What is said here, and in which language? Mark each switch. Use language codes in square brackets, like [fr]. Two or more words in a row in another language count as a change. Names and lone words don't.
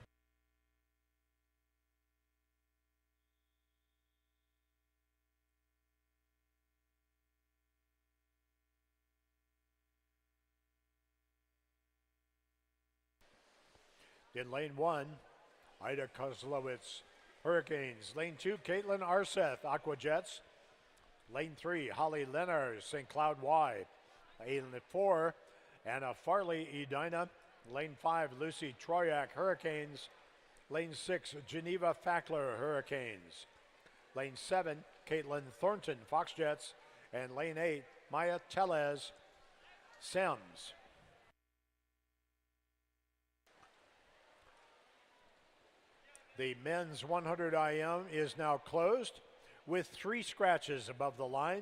[en] In lane 1, Ida Kozlowitz, Hurricanes. Lane 2, Caitlin Arseth, Aquajets. Lane 3, Holly Lennars, St. Cloud Y. Lane 4, Anna Farley, Edina. Lane 5, Lucy Troyak, Hurricanes. Lane 6, Geneva Fackler, Hurricanes. Lane 7, Caitlin Thornton, Foxjets. And lane 8, Maya Tellez, Sims. The men's 100 IM is now closed with 3 scratches above the line.